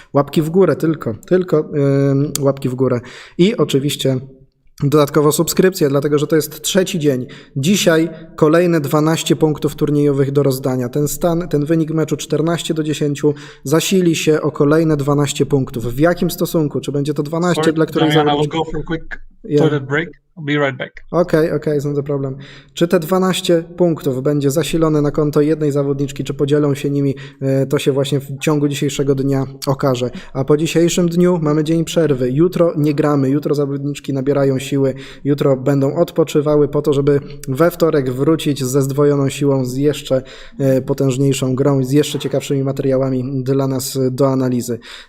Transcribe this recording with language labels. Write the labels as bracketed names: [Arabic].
[Polish] Łapki w górę, tylko łapki w górę. I oczywiście dodatkowo subskrypcje, dlatego że to jest trzeci dzień. Dzisiaj kolejne 12 punktów turniejowych do rozdania. Ten wynik meczu 14-10 zasili się o kolejne 12 punktów. W jakim stosunku? Czy będzie to 12 dla których [English] Damian, I will go for a quick toilet break. I'll be right back. Okej, it's not a problem. [Polish] Czy te 12 punktów będzie zasilone na konto jednej zawodniczki, czy podzielą się nimi, to się właśnie w ciągu dzisiejszego dnia okaże. A po dzisiejszym dniu mamy dzień przerwy. Jutro nie gramy, jutro zawodniczki nabierają siły, jutro będą odpoczywały po to, żeby we wtorek wrócić ze zdwojoną siłą, z jeszcze potężniejszą grą, z jeszcze ciekawszymi materiałami dla nas do analizy.